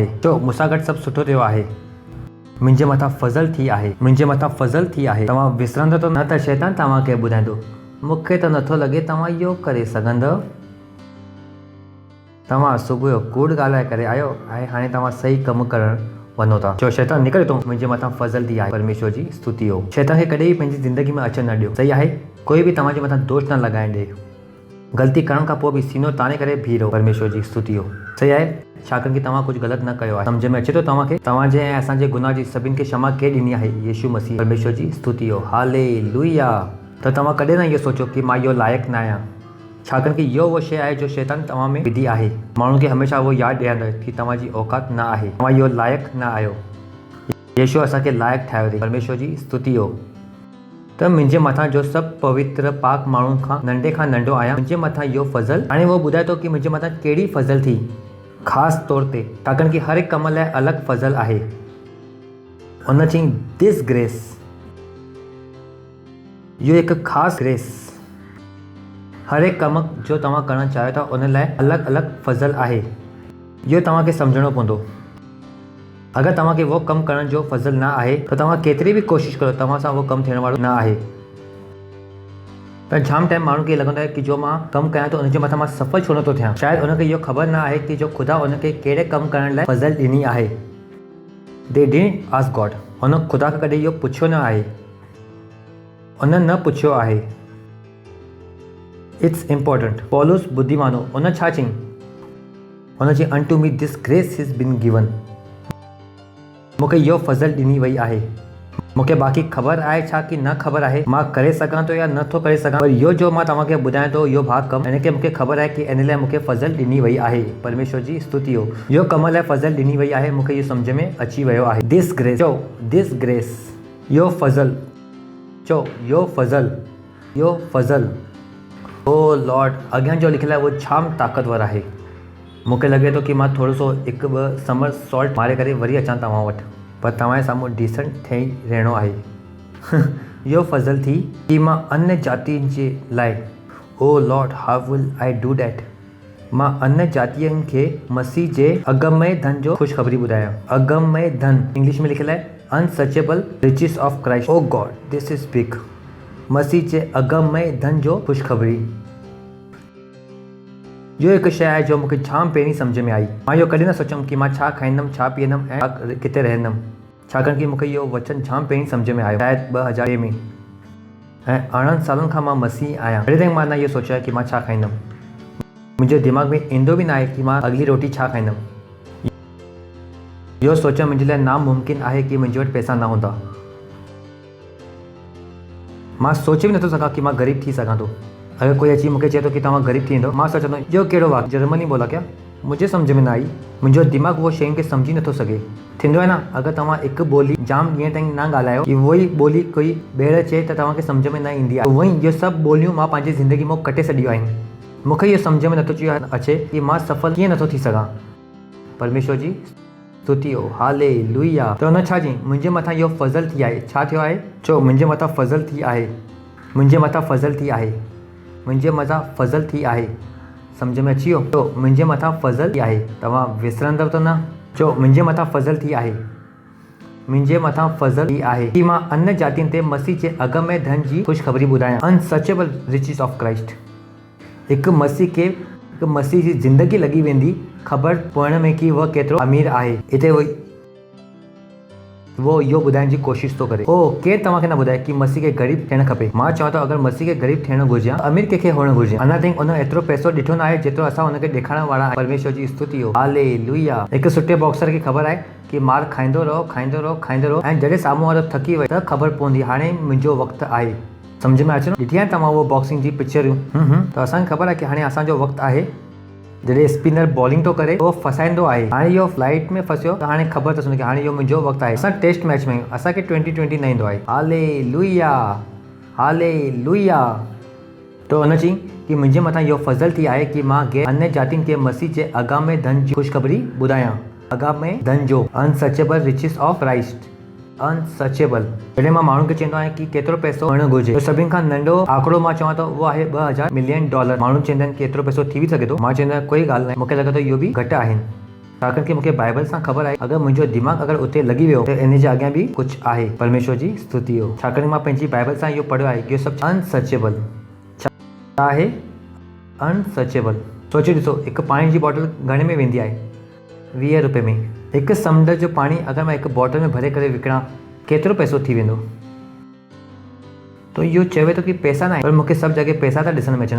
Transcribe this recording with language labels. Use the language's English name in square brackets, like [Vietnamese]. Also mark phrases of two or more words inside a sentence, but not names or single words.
[Sindhi] चओ मूंसां गॾु सभु सुठो थियो आहे। मुंहिंजे मथां फज़ल थी आहे। मुंहिंजे मथां फज़ल थी आहे। तव्हां विसरंदो त न त शैतान तव्हांखे ॿुधाईंदो मूंखे त नथो लॻे तव्हां इहो करे सघंदव। तव्हां सुबुह जो कूड़ ॻाल्हाए करे आयो ऐं हाणे तव्हां सही कमु करणु वञो था। चओ शैतान निकिरे थो, मुंहिंजे मथां फज़ल थी आहे। परमेश्वर जी स्तुति हो। शैतान खे कॾहिं बि पंहिंजी ज़िंदगी में अचणु न ॾियो, सही आहे? कोई बि तव्हांजे मथां दोष न लॻाइण ॾे। ग़लती करण खां पोइ बि सीनो ताणे करे बीह रहो। परमेश्वर जी स्तुति हो। सही आहे? छाकाणि कि तव्हां कुझु ग़लति न कयो आहे। सम्झ में अचे थो तव्हांखे? तव्हांजे ऐं असांजे गुनाह जी सभिनि खे क्षमा केरु ॾिनी आहे? यीशू मसीह। परमेश्वर जी स्तुति हो। हालेलुया। त तव्हां कॾहिं न इहो सोचो कि मां इहो लाइक़ु न आहियां, छाकाणि कि इहो उहो शइ आहे जो शैतान तव्हां में विधी आहे। माण्हुनि खे हमेशह उहो यादि ॾियारींदो कि तव्हांजी औकात न आहे, तव्हां इहो लाइक़ु न आहियो। यीशु असांखे लाइक़ु ठाहियो अथई। परमेश्वर जी स्तुति हो। त मुंहिंजे मथां जो सभु पवित्र पाक माण्हुनि खां नंढे खां नंढो आहियां, मुंहिंजे मथां इहो फज़ल। हाणे उहो ॿुधाए थो कि मुंहिंजे मथां कहिड़ी फज़ल थी ख़ासि तौर ते, छाकाणि कि हर हिकु कम लाइ अलॻि फज़ल आहे। उन चयईं [English] this grace, [Sindhi] इहो हिकु ख़ासि ग्रेस। हर हिकु कमु जो तव्हां करणु चाहियो था उन लाइ अलॻि अलॻि फज़ल आहे। इहो तव्हांखे सम्झणो पवंदो। अगरि तव्हांखे उहो कमु करण जो फज़ल न आहे त तव्हां केतिरी बि कोशिशि करो तव्हां सां उहो कमु थियण वारो न आहे। पर जाम टाइम माण्हू खे लॻंदो आहे कि जो मां कमु कयां थो उनजे मथां मां सफ़ल छो नथो थियां। शायदि उनखे इहो ख़बर न आहे कि जो ख़ुदा उनखे कहिड़े कमु करण लाइ फज़ल ॾिनी आहे। [English] they didn't ask God. [Sindhi] हुन ख़ुदा खां कॾहिं इहो पुछियो न आहे, उन न पुछियो आहे। [English] it's important. [Sindhi] पौलुस बुद्धिमानो उन छा चयईं? हुन चयईं [English] unto me this grace is been given. [Sindhi] मूंखे इहो फज़ल ॾिनी वई आहे। मूंखे बाक़ी ख़बर आहे छा कि न ख़बर आहे, मां करे सघां थो या नथो करे सघां, पर इहो जो मां तव्हांखे ॿुधायां थो इहो भाग कमु, हिन खे मूंखे ख़बर आहे कि इन लाइ मूंखे फज़ल ॾिनी वई आहे। परमेश्वर जी स्तुति हो। इहो कम लाइ फज़ल ॾिनी वई आहे। मूंखे इहो सम्झ में अची वियो आहे। [English] this grace. [Sindhi] चओ [English] this grace. [Sindhi] इहो फज़ल। चओ इहो फज़ल। इहो फज़ल। [English] O Lord, [Sindhi] अॻियां जो लिखियलु आहे उहो जाम ताक़तवर आहे। मूंखे लॻे थो कि मां थोरो सो 1-2 समर सॉल्ट मारे करे वरी अचां तव्हां वटि, पर तव्हांजे साम्हूं डिसेंट ठही रहणो आहे। इहो फज़ल थी कि मां अन्य जातियुनि जे लाइ, [English] O Lord how will I do that, [Sindhi] मां अन्य जातियुनि खे मसीह जे अगमय धन जो ख़ुशख़बरी ॿुधायां। अगमय धन इंग्लिश में लिखियलु आहे [English] unsearchable riches of Christ. O God this is big. [Sindhi] मसीह जे अगम में धन जो ख़ुशख़बरी। इहो हिकु शइ आहे जो मूंखे जाम पहिरीं सम्झ में आई। मां इहो कॾहिं न सोचियमि कि मां छा खाईंदुमि, छा पीअंदुमि ऐं किथे रहंदुमि, छाकाणि कि मूंखे इहो वचन जाम पहिरीं सम्झ में आयो, शायदि 2002 में। ऐं 18 सालनि खां मां मसीह आहियां। अॼु ताईं मां न इहो सोचियो आहे कि मां छा खाईंदुमि। मुंहिंजे दिमाग़ में ईंदो बि न आहे कि मां अगली रोटी छा खाईंदुमि। इहो सोचणु मुंहिंजे लाइ नामुमकिन आहे कि मुंहिंजे वटि पैसा न हूंदा। मां सोचे बि नथो सघां कि मां ग़रीब थी सघां थो। अगर कोई अची मूंखे चए थो कि तव्हां ग़रीब थी वेंदो, मां सोचंदो इहो कहिड़ो वाक्य, [Hindi] जर्मनी बोला क्या? [Sindhi] मुंहिंजे सम्झ में न आई। मुंहिंजो दिमाग़ उहो शयुनि खे सम्झी नथो सघे। थींदो आहे न, अगरि तव्हां हिकु ॿोली जाम ॾींहं ताईं न ॻाल्हायो, उहो ई ॿोली कोई ॿीहर चए त तव्हांखे सम्झ में न ईंदी आहे। उहो ई इहे सभु ॿोलियूं मां पंहिंजी ज़िंदगी मां कटे छॾियूं आहिनि। मूंखे इहो सम्झ में नथो अचे कि मां सफल कीअं नथो थी सघां। परमेश्वर जी स्तुति हो, हालेलुया। त हुन छा चई, मुंहिंजे मथां इहो फज़ल थी आहे। छा थियो आहे? चओ, मुंहिंजे मथां फज़ल थी आहे, मुंहिंजे मथां फज़ल थी आहे, मुंहिंजे मथां फज़ल थी आहे। सम्झ में अची वियो? चओ, मुंहिंजे मथां फज़ल थी आहे। तव्हां विसरंदव त न? चओ, मुंहिंजे मथां फज़ल थी आहे, मुंहिंजे मथां फज़ल थी आहे कि मां अन्य जातियुनि ते मसीह जे अगम में धन जी ख़ुशख़बरी ॿुधायां। [English] unsearchable riches of Christ. [Sindhi] हिकु मसीह जी ज़िंदगी लॻी वेंदी ख़बर पवण में कि उहा केतिरो अमीर आहे। हिते वो इहो ॿुधाइण जी कोशिशि थो करे। केरु तव्हांखे न ॿुधाए कि मसीह खे ग़रीब थियणु खपे। मां चवां थो, अगरि मसीह खे ग़रीब थियणु घुरिजे, अमीर कंहिंखे हुअणु घुरिजे। अञा ताईं उन एतिरो पैसो ॾिठो न आहे जेतिरो असां हुनखे ॾेखारण वारा आहियूं। परमेश्वर जी स्तुति हो, हालेलुया। हिकु सुठे बॉक्सर खे ख़बर आहे कि मार खाईंदो रहो, खाईंदो रहो, खाईंदो रहो, ऐं जॾहिं साम्हूं वारो थकी वई त ख़बर पवंदी हाणे मुंहिंजो वक़्तु आहे। सम्झ में अचे? ॾिठी आहे तव्हां उहो बॉक्सिंग जी पिक्चरियूं? त असांखे ख़बर आहे कि हाणे असांजो वक़्तु आहे। जॾहिं [English] spinner bowling [Sindhi] थो करे उहो फसाईंदो आहे। हाणे इहो फ्लाइट में फसियो त हाणे ख़बर अथसि कि हाणे इहो मुंहिंजो वक़्तु आहे। असां [English] test match [Sindhi] में आहियूं, असांखे 2020 न ईंदो आहे। हालेलुया, हालेलुया। त हुन चई कि मुंहिंजे मथां इहो फज़ल थी आहे कि मां अन्य जातियुनि खे मसीह जे अगाम में धन जी ख़ुशख़बरी ॿुधायां। अगाम में धन जो, [English] unsearchable riches of Christ. [Sindhi] अनसचेबल। जॾहिं मां माण्हुनि खे चवंदो आहियां कि केतिरो पैसो हुअणु घुरिजे, त सभिनि खां नंढो आंकड़ो मां चवां त उहो आहे $2000 मिलियन। माण्हू चवंदा आहिनि कि एतिरो पैसो थी बि सघे थो। मां चवंदो आहियां कोई ॻाल्हि न आहे, मूंखे लॻे थो इहो बि घटि आहिनि। छाकाणि कि मूंखे बाइबल सां ख़बर आहे अगरि मुंहिंजो दिमाग़ अगरि उते लॻी वियो त इन जे अॻियां बि कुझु आहे। परमेश्वर जी स्तुति हो, छाकाणि मां पंहिंजी बाइबल सां इहो पढ़ियो आहे कि इहो सभु अनसचेबल छा आहे। अनसचेबल। सोचे ॾिसो, हिकु पाणी जी बॉटल घणे में वेंदी आहे? 20 रुपए में। हिकु समुंड जो पाणी अगरि मां हिकु बॉटल में भरे करे विकिणां, केतिरो पैसो थी वेंदो? तो इहो चवे थो कि पैसा न आहे, पर मूंखे सभु जॻह पैसा था ॾिसण में अचनि।